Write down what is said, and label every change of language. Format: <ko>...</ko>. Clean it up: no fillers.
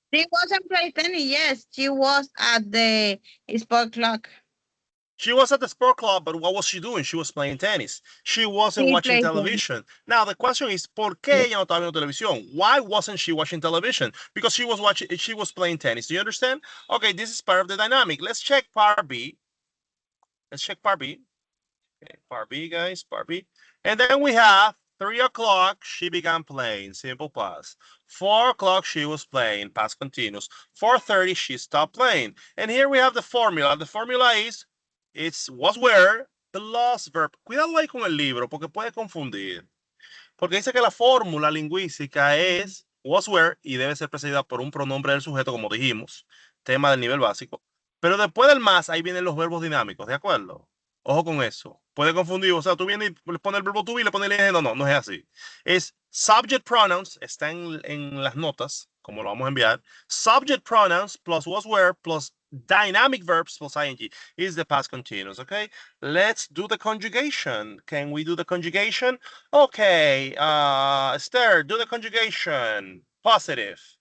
<en>She wasn't playing tennis. Yes, she was at the sport club. She was at the sport club, but what was she doing? She was playing tennis. She wasn't watching television. Now the question is,</en> <es>¿por qué ella no estaba viendo televisión?</es> <en>Why wasn't she watching television? Because she was playing tennis. Do you understand? Okay, this is part of the dynamic. Let's check part B. Let's check part B. Okay, part B, guys, part B. And then we have 3 o'clock, she began playing, simple past. 4 o'clock, she was playing, past continuous. 4:30, she stopped playing. And here we have the formula. The formula is, was where plus verb.</en> <es>Cuidado ahí con el libro, porque puede confundir. Porque dice que la fórmula lingüística es was where y debe ser precedida por un pronombre del sujeto, como dijimos, tema del nivel básico. Pero después del más, ahí vienen los verbos dinámicos, ¿de acuerdo? Ojo con eso. Puede confundir. O sea, tú vienes y le pones el verbo to be y le pones el ing. No es así. Es subject pronouns, está en las notas, como lo vamos a enviar.</es> <en>Subject pronouns plus was where plus dynamic verbs plus ing is the past continuous, okay? Let's do the conjugation. Can we do the conjugation? Okay, Esther, do the conjugation. Positive.</en>